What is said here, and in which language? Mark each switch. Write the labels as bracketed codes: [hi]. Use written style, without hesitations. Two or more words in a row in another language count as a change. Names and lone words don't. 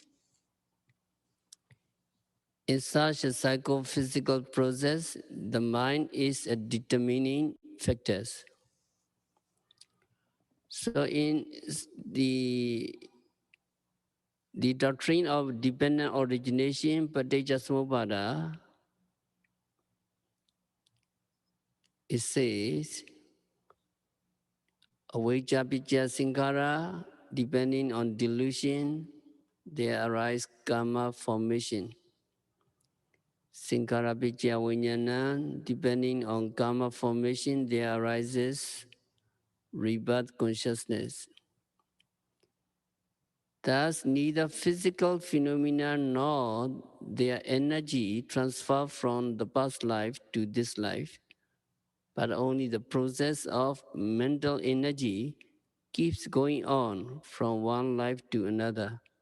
[en] In such a psychophysical process, the mind is a determining factor. So in the doctrine of dependent origination, Paticcasamuppada, it says, [pi] avijja picca sankhara, [en] depending on delusion, there arise karma formation. [pi] Sankara Vicaya Vijnana, [en] depending on karma formation, there arises rebirth consciousness. Thus, neither physical phenomena nor their energy transfer from the past life to this life, but only the process of mental energy keeps going on from one life to another.